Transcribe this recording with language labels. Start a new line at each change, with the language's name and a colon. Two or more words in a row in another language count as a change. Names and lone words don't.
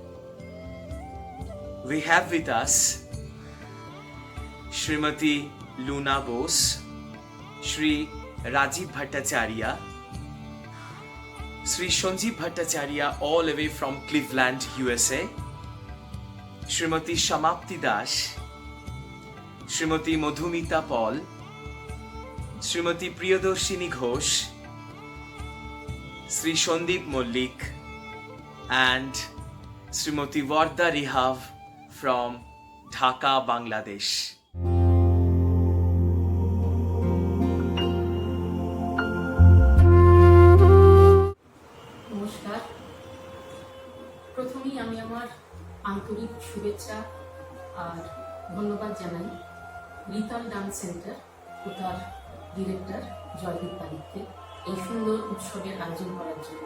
English: We have with us Srimati Luna Bose, Shri Rajiv Bhattacharya, Shri Sanjeev Bhattacharya, all away from Cleveland, USA, Srimati Shamapti Das, Srimati Madhumita Paul, Srimati Priyadarshini Ghosh, Sri Shandip Mollik, and Srimati Varda Rihav from Dhaka, Bangladesh.
Bangla: নমস্কার। প্রথমেই আমি আমার আন্তরিক শুভেচ্ছা আর ধন্যবাদ জানাই রিতাল ডান্স সেন্টার ও তার ডিরেক্টর জয়দীপ পালিককে এই সুন্দর উৎসবের আয়োজন করার জন্য।